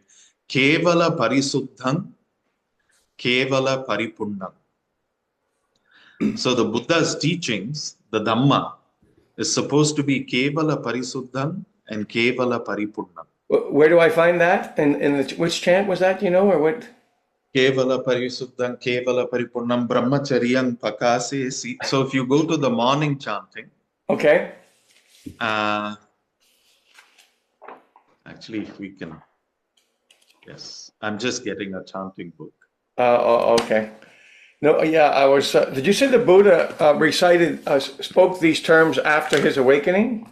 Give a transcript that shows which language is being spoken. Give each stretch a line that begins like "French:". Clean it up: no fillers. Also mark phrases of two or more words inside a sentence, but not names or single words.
Pali: Kevala parisuddham, kevala paripunnam.
English: So the Buddha's teachings, the Dhamma, is supposed to be
Pali: kevala parisuddham
English: and
Pali: kevala paripunnam.
English: Where do I find that? Which chant was that, or what?
Pali: Kevala parisuddham, kevala paripunnam, brahmacharyam pakase.
English: So if you go to the morning chanting, Okay. Actually, if we can, yes, I'm just getting a chanting book. Okay. No, yeah, I was. Did you say the Buddha spoke these terms after his awakening?